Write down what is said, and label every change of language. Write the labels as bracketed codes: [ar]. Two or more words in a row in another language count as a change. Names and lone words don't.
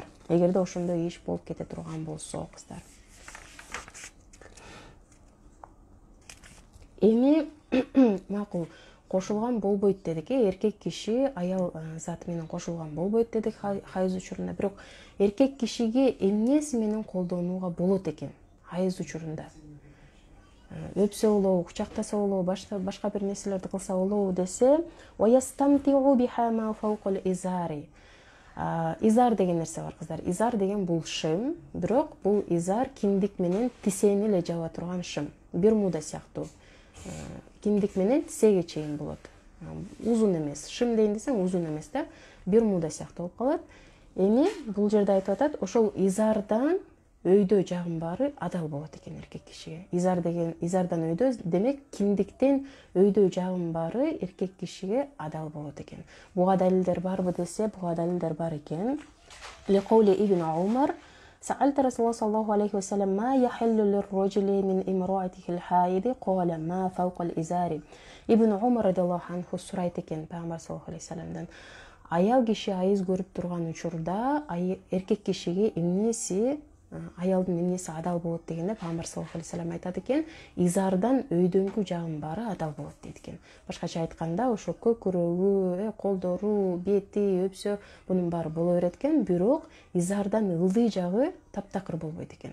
[ky] Эгерде ошондой иш болуп кете турган болсо, кыздар. Эми макул кошулган болбойт дедик, эркек киши аял заты менен кошулган болбойт дедик хайыз учурунда. Бирок эркек кишиге эмнеси менен колдонууга болот экен хайыз учурунда? Өпсө болобу, кучактаса болобу, башка бир нерселерди кылса болобу десе, [ar] ويستمتع بها ما فوق الإزار. [ky] Изар деген нерсе бар, кыздар. Изар деген бул шым, бирок бул изар киндик менен тисени эле жаба турган шым. Бермуда сыяктуу. Киндик менен тисеге чейин болот. Узун эмес. Шым дейин десең, узун эмес да. Бермуда сыяктуу болуп калат. Эми бул жерде айтып атат, ошол изардан өйдө жагын баары адал болот экен эркек кишиге. Изардан өйдө, демек киндиктен өйдө жагын баары эркек кишиге адал болот экен. Буга далилдер барбы десе, буга далилдер бар экен. [ar] لقول ابن عمر: سألت رسول الله صلى الله عليه وسلم ما يحل للرجل من امرأته الحائض قال ما فوق الإزار. [ky] Ибн Умар [ar] رضي الله عنه [ky] сурайт экен Пайгамбар [ar] صلى الله عليه وسلم: [ky] аял киши айыз көрүп турган учурда эркек кишиге эмнеси, аялдын эмнеси адал болот дегенде, Пайгамбар [ar] صلى الله عليه وسلم [ky] айтат экен: изардан өйдөңкү жагын баары адал болот дейт экен. Башкача айтканда, ошо көкүрөгү, колдору, бети, өпсө, бунун баары боло берет экен, бирок изардан ылдый жагы таптакыр болбойт экен.